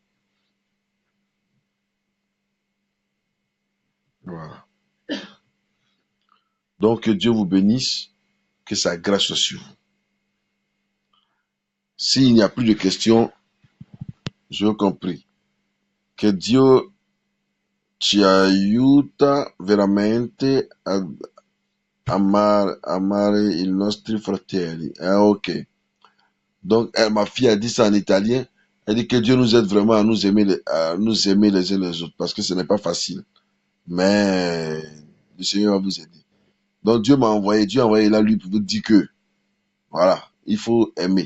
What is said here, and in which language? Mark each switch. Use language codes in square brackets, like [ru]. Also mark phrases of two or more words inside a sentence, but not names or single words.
[fr] Voilà. Donc que Dieu vous bénisse, que sa grâce soit sur vous. S'il n'y a plus de questions, je vous compris. [it] Que Dio ci aiuta veramente a amare i nostri fratelli. [fr] Ok. Donc, ma fille a dit ça en italien. Elle dit que Dieu nous aide vraiment à nous aimer, à nous aimer les uns les autres, parce que ce n'est pas facile. Mais le Seigneur va vous aider. Donc, Dieu a envoyé là lui pour vous dire que, voilà, il faut aimer.